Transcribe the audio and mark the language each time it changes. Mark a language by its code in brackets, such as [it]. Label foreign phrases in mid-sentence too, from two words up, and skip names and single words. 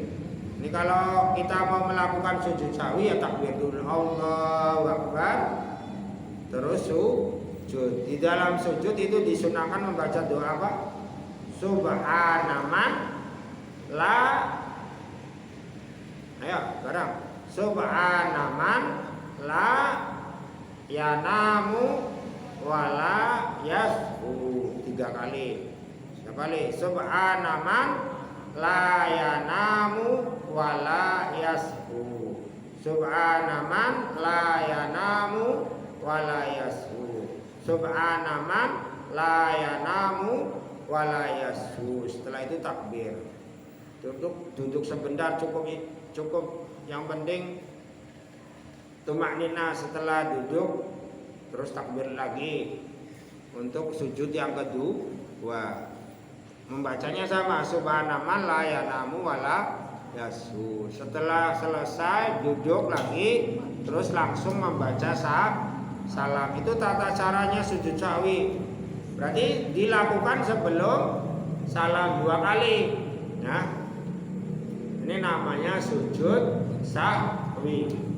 [id] Ini kalau kita mau melakukan sujud sahwi ya takbir dulu, [ar] الله أكبر, [id] terus sujud. Di dalam sujud itu disunahkan membaca doa apa? [ar] سبحان من لا, [id] ayo bareng, [ar] سبحان من لا ينام ولا يسهو, 3 kali. Sekali, سبحان من لا ينام ولا يسهو، سبحان من لا ينام ولا يسهو، سبحان من لا ينام ولا يسهو. [id] Setelah itu takbir. Duduk sebentar cukup. Yang penting tumaknina setelah duduk, terus takbir lagi untuk sujud yang kedua. Membacanya sama, [ar] سبحان من لا ينام ولا يسهو. [id] Setelah selesai duduk lagi, terus langsung membaca salam. Itu tata caranya sujud sahwi. Berarti dilakukan sebelum salam 2 kali. Nah, ini namanya sujud sahwi.